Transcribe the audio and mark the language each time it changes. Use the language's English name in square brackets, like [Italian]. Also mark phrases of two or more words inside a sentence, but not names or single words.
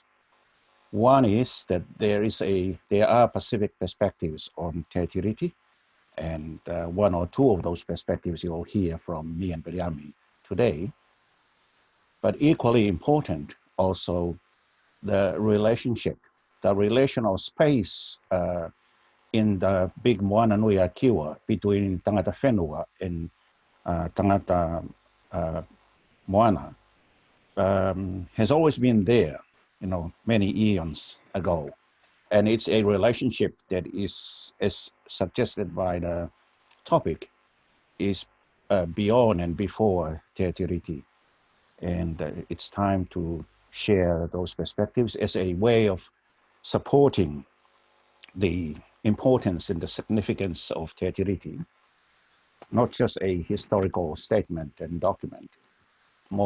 [English] One is that there are Pacific perspectives on Te Tiriti, and 1 or 2 of those perspectives you'll hear from me and Viliami today. But equally important also the relationship, the relational space in the big Moana Nui Akiwa between [Māori] Tangata Whenua [English] and [Māori] Tangata Moana [English] has always been there, you know, many eons ago. And it's a relationship that is, as suggested by the topic, is beyond and before Te Tiriti. And it's time to share those perspectives as a way of supporting the importance and the significance of Te Tiriti, not just a historical statement and document.